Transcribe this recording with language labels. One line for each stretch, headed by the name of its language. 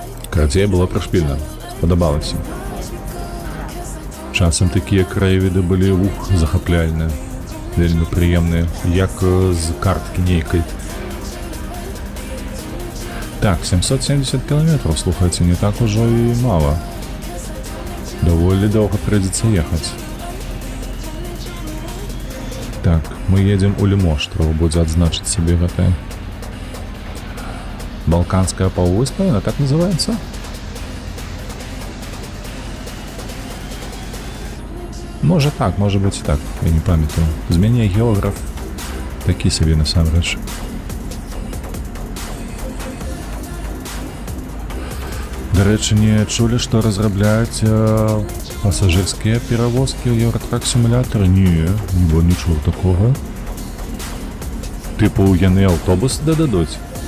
Belarusian: Крацей было прышпільна. Спадабалася. Часам такія краявіды былі, захапляльныя. Вельмі прыемныя, як з карткі нейкай.
Russian: Так, 770 километров, слухайте, не так уже и мало. Довольно долго придется ехать. Так, мы едем у Лимош, треба будет отзначить себе это. Балканская полуыспа, она так называется? Может так, может быть и так, я не памятаю.
Belarusian: З мяне географ такі себе насамрэч. Дарэчы, не чулі, што разрабляюць пасажырскія перавозкі ў Еўратрак-сімулятары? Не чуў такога. Тыпу, яны аўтобусы дададуць?